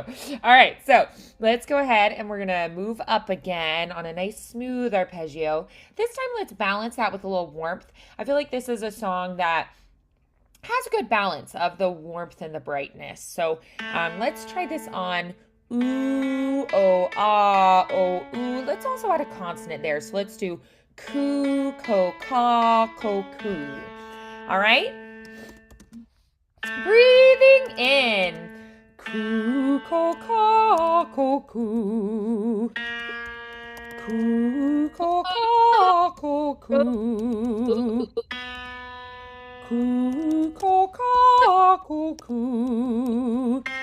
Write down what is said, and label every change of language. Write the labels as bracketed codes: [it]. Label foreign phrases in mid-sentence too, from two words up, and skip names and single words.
[en] All right, so let's go ahead and we're gonna move up again on a nice smooth arpeggio. This time let's balance that with a little warmth. I feel like this is a song that has a good balance of the warmth and the brightness. So let's try this on ooh, oh, ah, oh, ooh. Let's also add a consonant there. So let's do coo, ko, ka, ko, coo. All right? Breathing in. Coo, ko, ka, ko, coo. Coo, ko, ka, ko, coo. Coo, ko, ka, ko, coo.